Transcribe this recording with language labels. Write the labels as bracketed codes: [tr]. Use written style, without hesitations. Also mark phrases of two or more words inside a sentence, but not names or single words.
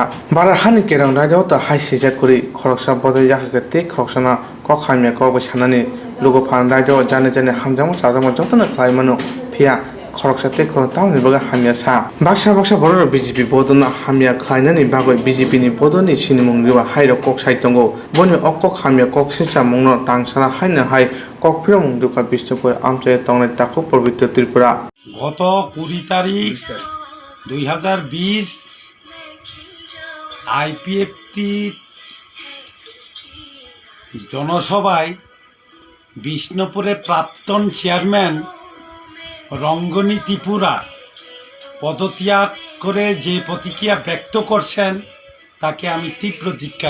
[trp] बारा हानि केरां रायदाव त हाइसिजा करि खरकसा बदय याखके ते खरकसाना कखामियो ककबाय साननानै लोगो फान रायदाव जाने हामजामा चाजामा जतन खालायमानो फिया खरकसाते खरक तावनि बागै हामिया सा बाक्सा बर' BJP बदन हामिया खालायनानै बागै BJP नि बदननि सिनिमुंगिवा हाइर कक साइतंगो बनि अक हामिया कक सिसा मुंनो तांसारा हाइनो हाइ ककफिरा मुंदुका बिष्णुपुर आमचाय तंनाय ताकु पवित्र त्रिपुरा [bn] গত 20 তারিখ 2020 আইপিএফটি জনসভায় বিষ্ণুপুরে প্রাক্তন চেয়ারম্যান রঙ্গনী ত্রিপুরা পদত্যাগ করে যে প্রতিক্রিয়া ব্যক্ত করছেন তাকে আমি তীব্র ধিক্কার